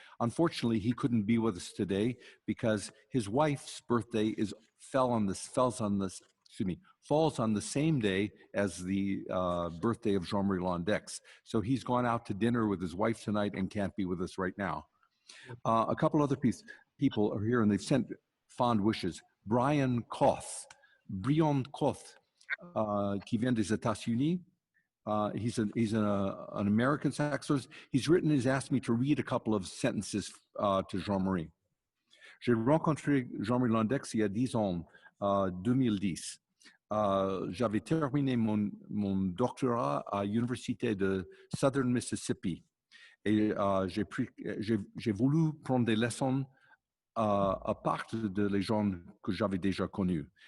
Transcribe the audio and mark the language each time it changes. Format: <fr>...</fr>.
<en>Unfortunately, he couldn't be with us today because his wife's birthday falls on the same day as the birthday of Jean-Marie Londeix. So he's gone out to dinner with his wife tonight and can't be with us right now. A couple other people are here and they've sent fond wishes.</en> <fr>Brian Koth, qui vient des États-Unis.</fr> <en>He's an American saxophonist. He's asked me to read a couple of sentences to Jean-Marie.</en> <fr>J'ai rencontré Jean-Marie Londeix il y a 10 ans, 2010. J'avais terminé mon doctorat à l'Université de Southern Mississippi. Et j'ai voulu prendre des leçons à part de les gens que j'avais déjà connus.</fr>